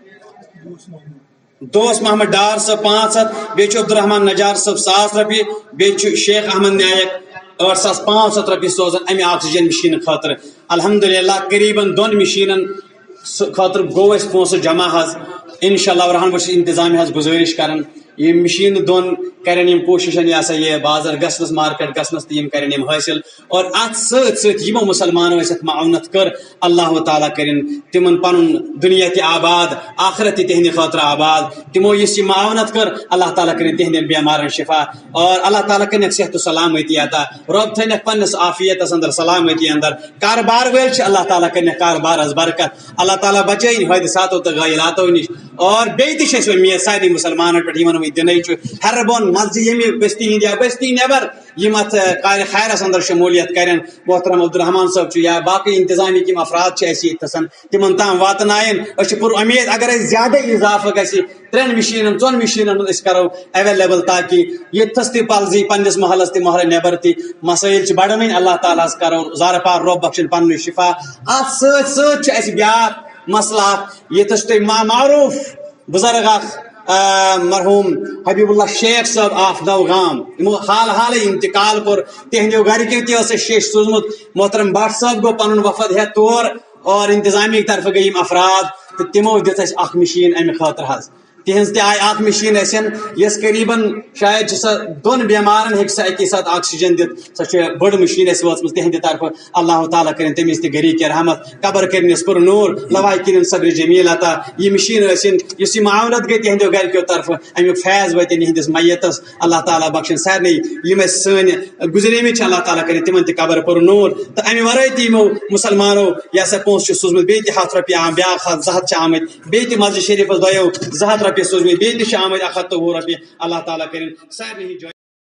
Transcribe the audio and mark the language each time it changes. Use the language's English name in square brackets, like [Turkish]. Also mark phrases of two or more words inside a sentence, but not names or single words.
[Kashmiri] دوست محمد ڈار صاحب 500 بیٚیہِ چھُ عبدالرحمان نجار صاحب 1,000 رۄپیہِ بیٚیہِ چھُ شیخ احمد نایک 8,500 رۄپیہِ سوزان امہِ آکسیجن مشیٖنہٕ خٲطرٕ الحمدللہ قریباً 2 مشیٖنن خٲطرٕ گوٚو اَسہِ پونٛسہٕ جمع حظ [Arabic] انشاء اللہ الرحمن [Kashmiri] بہٕ چھُس انتظامیہ حظ گُزٲرِش کران یہ مشین دون کرن یم کوششن یہ سا یہ بازر گھنس مارکیٹ گھنس تو کرن یم حاصل اور ات ست یمو مسلمانوں ات معاونت کر اللہ تعالیٰ کرن تمن پن دنیا تہ آباد آخرت تہ تہند خاطر آباد تمو اس معاونت کر اللہ تعالیٰ کرن تہند بیمارن شفا اور اللہ تعالیٰ کرن صحت و سلامتی عطا رب تھن پنس عافیت اندر سلامتی اندر کاربار ول اللہ تعالیٰ کرن کاربار برکت اللہ تعالیٰ بچائن حادثاتو تو غیلاتو نش اور بیٚیہِ تہِ چھِ امید سارے مسلمانن پہ دن ہر بون مسجد یمہ بستی ہند یا بستی نیبر یم ات کار خیرس اندر شمولیت کرن محترم عبدالرحمان صاحب یا باقی انتظامیہ یم افراد یتھن تمن تام واتنائن پر امید اگر زیادہ اضافہ گژھِ 3 مشینن 4 مشینن کرو اویلیبل تاکہ یتھس تہ پلزی پنس محلس تہ محلہ نیبر تہ مسائل بڑھن اللہ تعالیٰ کرو زار پار رب بخشن پن شفا ات ست اس بیاکھ مسئلہ یتھس تہ معروف بزرگ مرحوم حبیب اللہ شیخ صاحب آف نوگام حال حال انتقال کور تہندیو گرکیو تہ شیش سوزمت محترم بٹ صاحب گو پن وفد ہیت تور اور انتظامیہ طرف گئی مفراد تو تمو دت اخ مشین امہ خاطر حظ تہذ تہ آئی اخ مشین یس قریباً شاید سا 2 بیمارن ہیک سا اکی ساتھ آکسیجن دت سا بڑ مشین وٲژمٕژ تہندِ طرف اللہ تعالیٰ کرن تمس تہ گری کی رحمت قبر کرنس پر نور لوائی کرن صبر جمیل عطا یہ مشین اس معاونت گئی تہندیو گرکیو طرف امیک فیض وات یہندس میتس اللہ تعالیٰ بخشن سارے یم سن گزریمت اللہ تعالیٰ کرن تمن تہ قبر پر نور تو امہ ورٲے تہ یمو مسلمانو یہ سا پونٛسہٕ سوٗزمُت بیٚیہِ تہ 100 رۄپیہِ آم بیاکھ 200 آمٕتۍ بیٚیہِ تہ مسجد شریفس دۄیو 200 رۄپیہِ سوٗزمٕتۍ بیٚیہِ تہ آمٕتۍ 120 رۄپیہِ اللہ تعالیٰ کرن سارنٕے